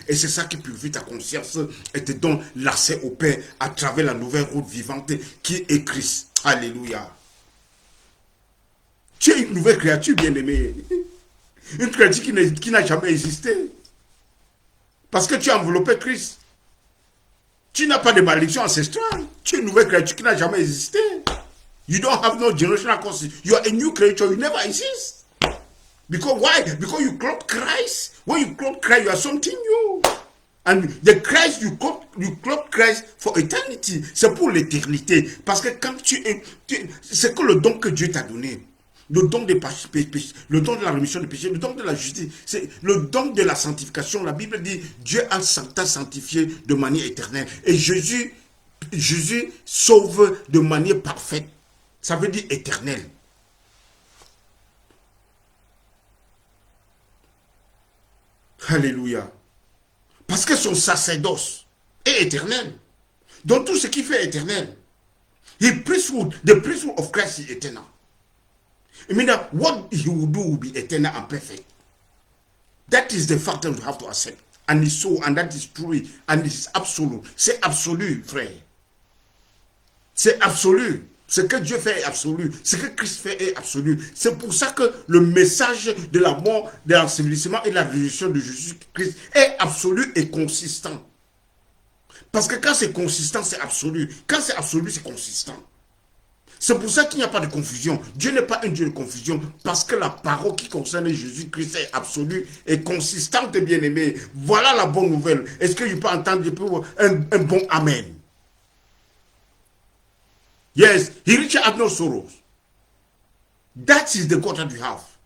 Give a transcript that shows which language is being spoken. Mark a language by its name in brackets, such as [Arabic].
[French] Et c'est ça qui purifie ta conscience et te donne l'accès au Père à travers la nouvelle route vivante qui est Christ. Alléluia. Tu es une nouvelle créature, bien-aimé. Une créature qui n'a jamais existé. Parce que tu as enveloppé Christ. Tu n'as pas de malédiction ancestrale. Tu es une nouvelle créature qui n'a jamais existé. [English] You don't have no generational cause. You are a new creature. You never exist. Because why? Because you clothe Christ. When you clothe Christ, you are something new. And the Christ, you clothe Christ for eternity. [French] C'est pour l'éternité. Parce que quand c'est que le don que Dieu t'a donné. Le don de la rémission des péchés, le don de la justice, c'est le don de la sanctification. La Bible dit, Dieu t'a sanctifié de manière éternelle. Et Jésus sauve de manière parfaite. Ça veut dire éternelle. Alléluia. Parce que son sacerdoce est éternel. Donc tout ce qu'il fait est éternel. [English] The priesthood of Christ is eternal. I mean that what he will do will be eternal and perfect. That is the fact that we have to accept. And it's so, and that is true, and it's absolute. [French] C'est absolu, frère. C'est absolu. Ce que Dieu fait est absolu. Ce que Christ fait est absolu. C'est pour ça que le message de la mort, de l'ensevelissement et de la résurrection de Jésus-Christ est absolu et consistant. Parce que quand c'est consistant, c'est absolu. Quand c'est absolu, c'est consistant. C'est pour ça qu'il n'y a pas de confusion. Dieu n'est pas un Dieu de confusion, parce que la parole qui concerne Jésus-Christ est absolue et consistante, bien-aimé. Voilà la bonne nouvelle. Est-ce que je peux entendre un bon Amen? [English] Yes, he reaches out no sorrows. That is the God that we have.